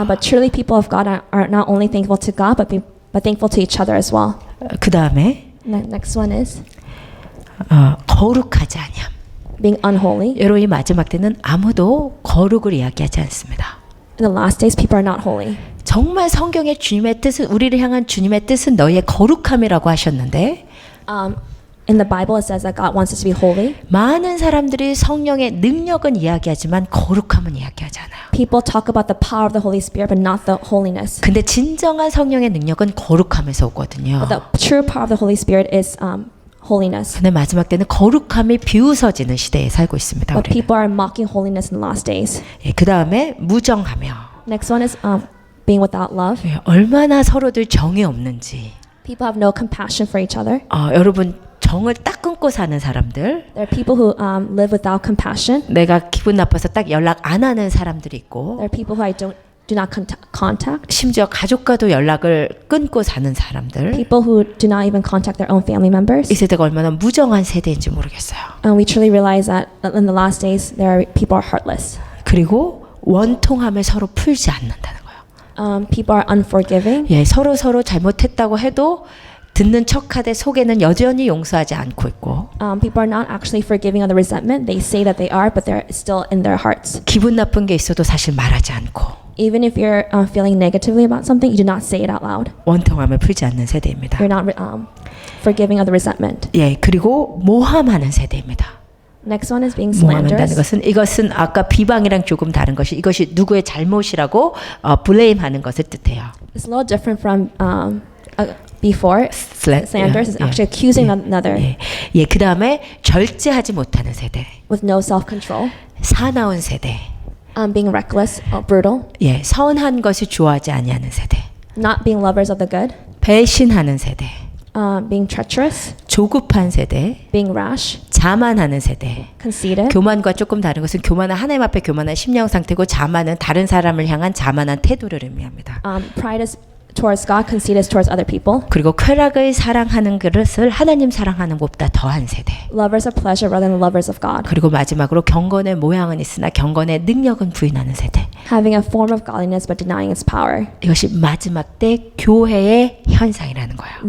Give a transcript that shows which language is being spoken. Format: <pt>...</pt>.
<en>But truly, people of God are not only thankful to God, but thankful to each other as well.</en> <ko>그 다음에</ko> <en>Next one is</en> <ko>거룩하지 아니함.</ko> <en>being unholy.</en> <ko>여러분 이 마지막 때는 아무도 거룩을 이야기하지 않습니다.</ko> <en>In the last days, people are not holy.</en> <ko>정말 성경의 주님의 뜻은 우리를 향한 주님의 뜻은 너희의 거룩함이라고 하셨는데</ko> <en>In the Bible, it says that God wants us to be holy.</en> <ko>많은 사람들이 성령의 능력은 이야기하지만 거룩함은 이야기하지 않아요.</ko> <en>People talk about the power of the Holy Spirit, but not the holiness.</en> <ko>근데 진정한 성령의 능력은 거룩함에서 오거든요.</ko> <en>But the true power of the Holy Spirit is holiness.</en> <ko>근데 마지막 때는 거룩함이 비웃어지는 시대에 살고 있습니다.</ko> <en>But</en> <ko>우리는.</ko> <en>people are mocking holiness in the last days.</en> <ko>예, 그 다음에 무정하며.</ko> <en>Next one is being without love.</en> <ko>예, 얼마나 서로들 정이 없는지.</ko> <en>People have no compassion for each other.</en> <ko>여러분 정을 딱 끊고 사는 사람들.</ko> <en>There are people who live without compassion.</en> <ko>내가 기분 나빠서 딱 연락 안 하는 사람들이 있고.</ko> <en>There are people who I do not contact.</en> <ko>심지어 가족과도 연락을 끊고 사는 사람들.</ko> <en>People who do not even contact their own family members.</en> <ko>이 세대가 얼마나 무정한 세대인지 모르겠어요.</ko> <en>And we truly realize that in the last days, people are heartless.</en> <ko>그리고 원통함을 서로 풀지 않는다는 거예요.</ko> <en>People are unforgiving.</en> <ko>예, 서로 잘못했다고 해도 듣는 척하되 속에는 여전히 용서하지 않고 있고.</ko> <en>People are not actually forgiving of the resentment. They say that they are, but they're still in their hearts.</en> <ko>기분 나쁜 게 있어도 사실 말하지 않고.</ko> <en>Even if you're feeling negatively about something, you do not say it out loud.</en> <ko>원통함을 풀지 않는 세대입니다.</ko> <en>You're not forgiving of the resentment.</en> <ko>예, 그리고 모함하는 세대입니다.</ko> <en>Next one is being</en> <ko>모함한다는</ko> <en>slanderous.</en> <ko>이것은 아까 비방이랑 조금 다른 것이 이것이 누구의 잘못이라고 블레임하는 것을 뜻해요.</ko> <en>It's a little different from before. Slanderous is actually accusing another</en> <ko>예, 그 다음에 절제하지 못하는 세대,</ko> <en>with no self-control.</en> <ko>사나운 세대,</ko> <en>Being reckless, brutal.</en> <ko>예, 선한 것을 좋아하지 아니하는 세대,</ko> <en>Not being lovers of the good.</en> <ko>배신하는 세대,</ko> <en>Being treacherous.</en> <ko>조급한 세대,</ko> <en>Being rash.</en> <ko>자만하는 세대.</ko> <en>Conceited.</en> <ko>교만과 조금 다른 것은 교만은 하나님 앞에 교만한 심령 상태고 자만은 다른 사람을 향한 자만한 태도를 의미합니다.</ko> <en>Pride is towards God, conceit is towards other people.</en> <ko>그리고 쾌락을 사랑하는 것을 하나님 사랑하는 것보다 더한 세대.</ko> <en>Lovers of pleasure rather than lovers of God.</en> <ko>그리고 마지막으로 경건의 모양은 있으나 경건의 능력은 부인하는 세대.</ko> <en>Having a form of godliness but denying its power.</en> <ko>이것이 마지막 때 교회의 현상이라는 거예요.</ko>